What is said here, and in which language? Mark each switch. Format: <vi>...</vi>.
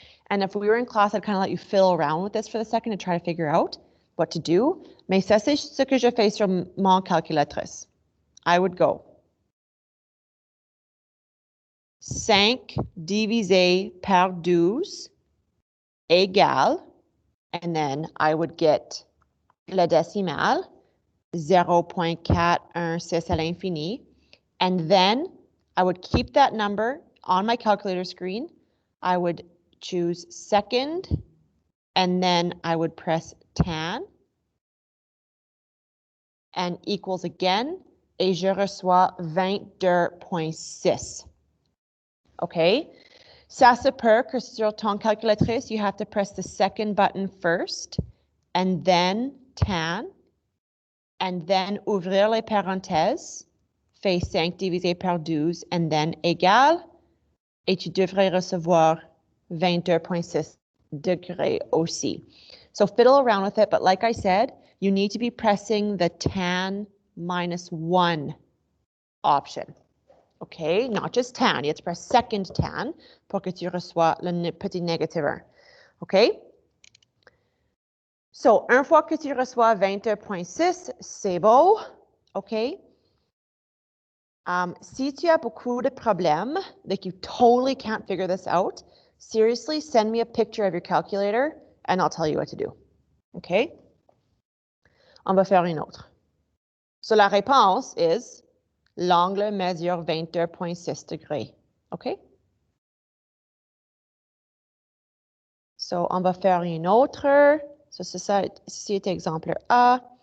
<en>And if we were in class, I'd kind of let you fiddle around with this for a second to try to figure out what to do.</en> <fr>Mais ça, c'est ce que je fais sur mon calculatrice.</fr> <en>I would go 5 divisé par 12 égale, and then I would get le décimal, 0.416 à l'infini, and then I would keep that number on my calculator screen. I would choose second, and then I would press tan, and equals again, et je reçois 22.6. Okay?</en> <fr>Ça se peut que sur ton calculatrice, you have to press the second button first, and then tan, and then ouvrir les parenthèses, fait 5 divisé par 12, and then égal, et tu devrais recevoir 22.6 degrés aussi.</fr> <en>So fiddle around with it, but like I said, you need to be pressing the tan -1 option. Okay, not just tan, you have to press second tan pour que tu reçois le petit négatif 1. Okay?</en> <fr>So, une fois que tu reçois 22.6, c'est beau.</fr> <en>Okay? Si tu as beaucoup de problèmes, like you totally can't figure this out, seriously, send me a picture of your calculator and I'll tell you what to do.</en> <fr>Okay? On va faire une autre. So, la réponse is l'angle mesure 22.6 degrés. OK? So, on va faire une autre. So, c'est ça, ici est exemple A.</fr>